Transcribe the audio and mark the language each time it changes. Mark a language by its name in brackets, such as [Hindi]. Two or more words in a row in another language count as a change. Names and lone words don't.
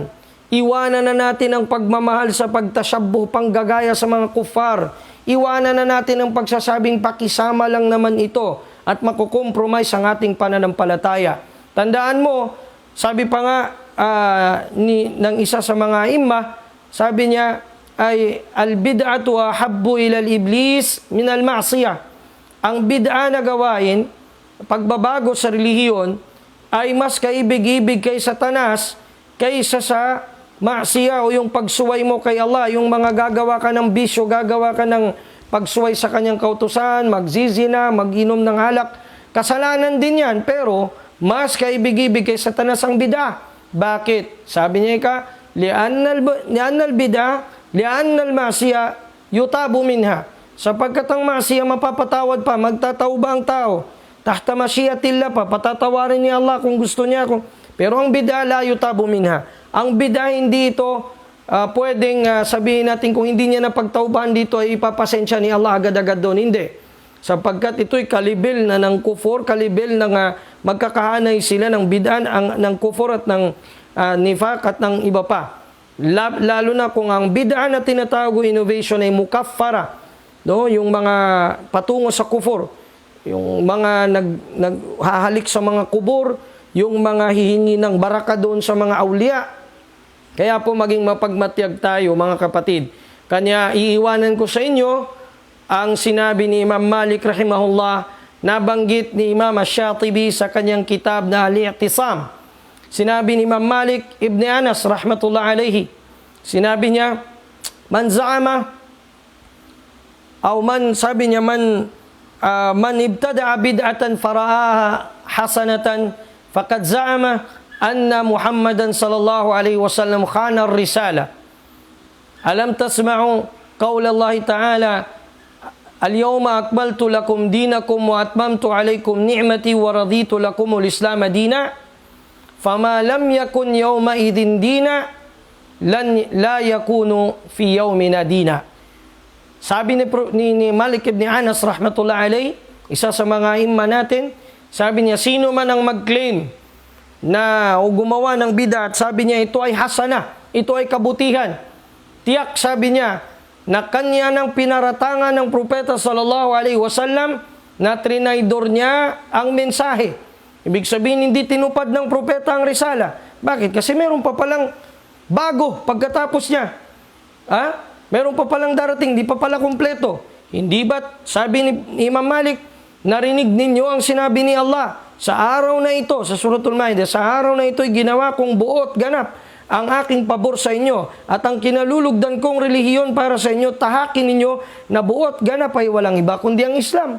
[Filipino] Iwanan na natin ang pagmamahal sa pagtasyabuh, panggagaya sa mga kufar. Iwanan na natin ang pagsasabing pakisama lang naman ito at makukompromise ang ating pananampalataya. Tandaan mo, sabi pa nga ng isa sa mga imma, sabi niya, ay [Arabic] البدعة أحب إلى إبليس من المعصية. [Filipino] Ang bid'a na gawain, pagbabago sa relihiyon, ay mas kaibig-ibig kay Satanas kaysa sa maksiya o yung pagsuway mo kay Allah, yung mga gagawa ka ng bisyo, gagawa ka ng pagsuway sa kanyang kautusan, magzizina, mag-inom ng alak. Kasalanan din yan, pero mas kaibig-ibig kay Satanas ang bid'ah. Bakit? Sabi niya ka, [Arabic] لأن البدعة لأن المعصية يتاب منها. [Filipino] Sapagkat ang masiya mapapatawad pa, magtatauba ang tao. [Arabic] تحت مشيئة الله [Filipino] pa, patatawarin ni Allah kung gusto niya. Pero ang bid'ah [Arabic] لا يتاب منها. [Filipino] Ang bid'ah hindi ito pwedeng sabihin natin kung hindi niya napagtaubahan dito ay ipapasensya ni Allah agad-agad doon. Hindi. Sapagkat ito'y kalibil na ng kufur, kalibil na magkakahanay sila ng bid'ah, ng kufur at ng nifaq at ng iba pa. Lalo na kung ang bid'ah na tinatawag innovation ay mukaffara, no? Yung mga patungo sa kufur, yung mga naghahalik sa mga kubur, yung mga hihingi ng baraka doon sa mga awliya. Kaya po maging mapagmatyag tayo mga kapatid. Kanya iiwanan ko sa inyo ang sinabi ni Imam Malik rahimahullah, nabanggit ni Imam Ash-Shatibi sa kanyang kitab na Al-I'tisam. Sinabi ni Imam Malik ibn Anas [Arabic] رحمة الله عليه, [Filipino] sinabi niya, [Arabic] من زعم, [Filipino] sabi niya, [Arabic] من ابتدع بدعة فرآها حسنة فقد زعم أن محمدا صلى الله عليه وسلم خان الرسالة. ألم تسمع قول الله تعالى اليوم أكملت لكم دينكم وأتممت عليكم نعمتي ورضيت لكم الإسلام دينا. فما لم يكن يومئذ دينا لا يكون في يومنا دينا. [Filipino] Sabi ni Malik ibn Anas [Arabic] رحمة الله عليه, [Filipino] isa sa mga imam natin, sabi niya, sino man ang mag-claim na o gumawa ng bid'ah, sabi niya ito ay hasana, ito ay kabutihan. Tiyak, sabi niya, na kanya ng pinaratangan ng propeta [Arabic] صلى الله عليه وسلم [Filipino] na trinaydor niya ang mensahe. Ibig sabihin, hindi tinupad ng propeta ang risala. Bakit? Kasi meron pa palang bago pagkatapos niya. Meron pa palang darating, di pa pala kumpleto. Hindi ba't, sabi ni Imam Malik, narinig ninyo ang sinabi ni Allah, sa araw na ito, sa Suratul Maidah, sa araw na ito'y ginawa kong buot ganap ang aking pabor sa inyo at ang kinalulugdan kong relihiyon para sa inyo, tahakin ninyo na buot ganap ay walang iba kundi ang Islam.